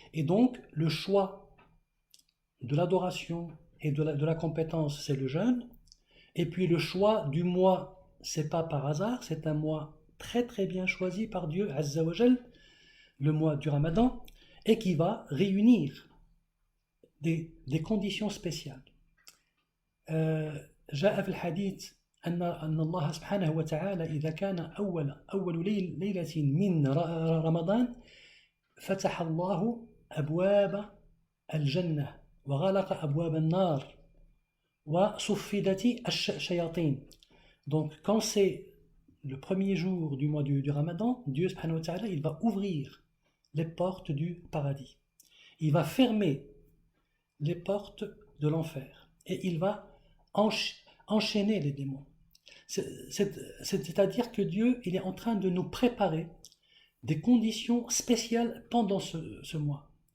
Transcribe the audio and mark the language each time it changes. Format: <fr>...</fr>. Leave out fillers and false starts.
<fr>Et donc, le choix de l'adoration et de la compétence, c'est le jeûne. Et puis le choix du mois, c'est pas par hasard, c'est un mois très très bien choisi par Dieu,</fr> <ar>Azza wa Jal,</ar> <fr>le mois du Ramadan, et qui va réunir des conditions spéciales.</fr> <ar>جاء في الحديث أن الله سبحانه وتعالى إذا كان أول ليلة من رمضان فتح الله أبواب الجنة وغلق أبواب النار وصفدت الشياطين.</ar> <fr>Donc quand c'est le premier jour du mois du Ramadan, Dieu</fr> <ar>subhanahu wa ta'ala,</ar> <fr>il va ouvrir les portes du paradis. Il va fermer les portes de l'enfer et il va enchaîner les démons. C'est-à-dire que Dieu, il est en train de nous préparer des conditions spéciales pendant ce mois.</fr>